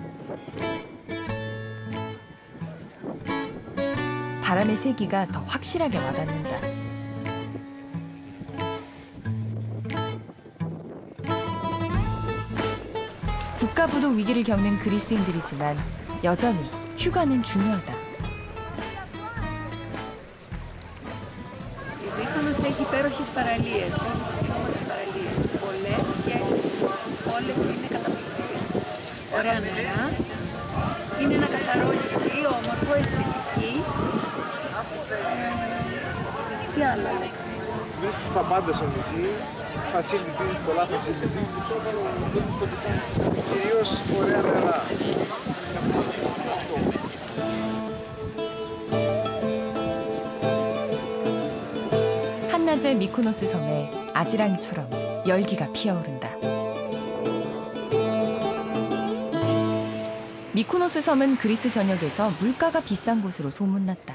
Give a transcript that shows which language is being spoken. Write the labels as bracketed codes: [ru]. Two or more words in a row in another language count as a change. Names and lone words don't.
[ko] 바람의 세기가 더 확실하게 와닿는다. 국가부도 위기를 겪는 그리스인들이지만 여전히 휴가는 중요하다. [el] Η Μύκονος έχει υπέροχες παραλίες, έχει τις πιο όμορφες παραλίες, πολλές και όλες είναι καταπληκτικές. Ωραία νερά, είναι ένα καθαρό νησί, όμορφο, αισθητική. Τι άλλο. Βρίσκεις τα πάντα στο νησί, facilities, πολλά facilities, κυρίως ωραία νερά. [ko] 한낮의 미코노스 섬에 아지랑이처럼 열기가 피어오른다. 미코노스 섬은 그리스 전역에서 물가가 비싼 곳으로 소문났다.